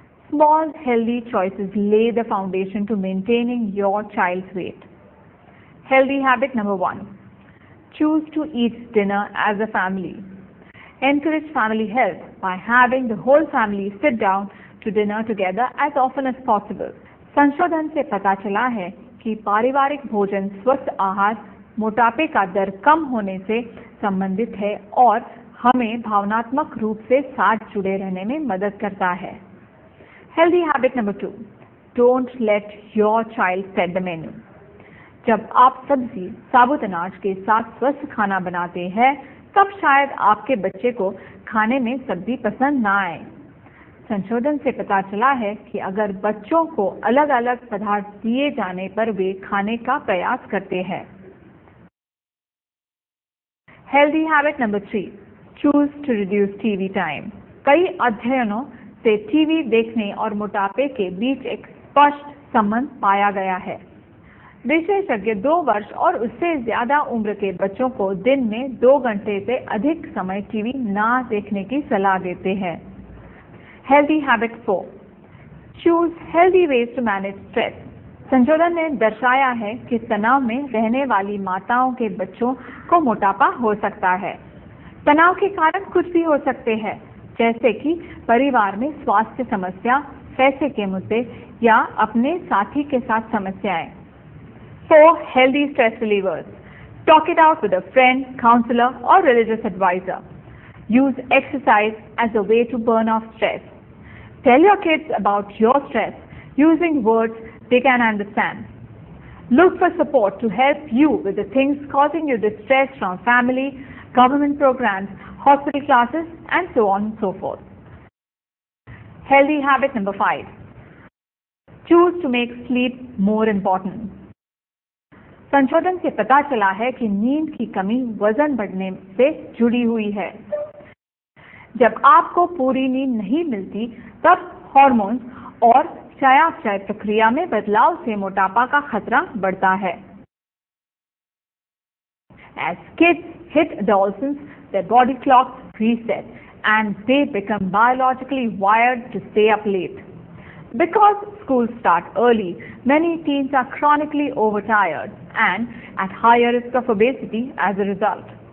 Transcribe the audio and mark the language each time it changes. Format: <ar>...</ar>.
<en>Small, healthy choices lay the foundation to maintaining your child's weight. Healthy habit number 1. Choose to eat dinner as a family. Encourage family health by having the whole family sit down to dinner together as often as possible.</en> <hi>संशोधन से पता चला है कि पारिवारिक भोजन स्वस्थ आहार मोटापे का दर कम होने से संबंधित है और हमें भावनात्मक रूप से साथ जुड़े रहने में मदद करता है।</hi> <en>Healthy habit number 2. Don't let your child set the menu.</en> <hi>जब आप सब्जी, साबुत अनाज के साथ स्वस्थ खाना बनाते हैं, तब शायद आपके बच्चे को खाने में सब्जी पसंद ना आए। संशोधन से पता चला है कि अगर बच्चों को अलग अलग पदार्थ दिए जाने पर वे खाने का प्रयास करते हैं।</hi> <en>Healthy habit number 3. Choose to reduce TV time.</en> <hi>कई अध्ययनों से टीवी देखने और मोटापे के बीच एक स्पष्ट संबंध पाया गया है। विशेषज्ञ 2 वर्ष और उससे ज्यादा उम्र के बच्चों को दिन में 2 घंटे से अधिक समय टीवी ना देखने की सलाह देते हैं।</hi> <en>Healthy habit 4. Choose healthy ways to manage stress.</en> <hi>संशोधन ने दर्शाया है कि तनाव में रहने वाली माताओं के बच्चों को मोटापा हो सकता है। तनाव के कारण कुछ भी हो सकते हैं, जैसे कि परिवार में स्वास्थ्य समस्या, पैसे के मुद्दे या अपने साथी के साथ समस्याएं।</hi> <en>4 healthy stress relievers. Talk it out with a friend, counselor or religious advisor. Use exercise as a way to burn off stress. Tell your kids about your stress using words they can understand. Look for support to help you with the things causing you distress from family, government programs, hospital classes, and so on and so forth. Healthy habit number 5. Choose to make sleep more important.</en> <hi>संशोधन से पता चला है कि नींद की कमी वजन बढ़ने से जुड़ी हुई है। जब आपको पूरी नींद नहीं मिलती, तब हार्मोन्स और चयापचय प्रक्रिया में बदलाव से मोटापा का खतरा बढ़ता है।</hi> <en>As kids hit adolescence, their body clocks reset and they become biologically wired to stay up late. Because schools start early, many teens are chronically overtired and at higher risk of obesity as a result.</en>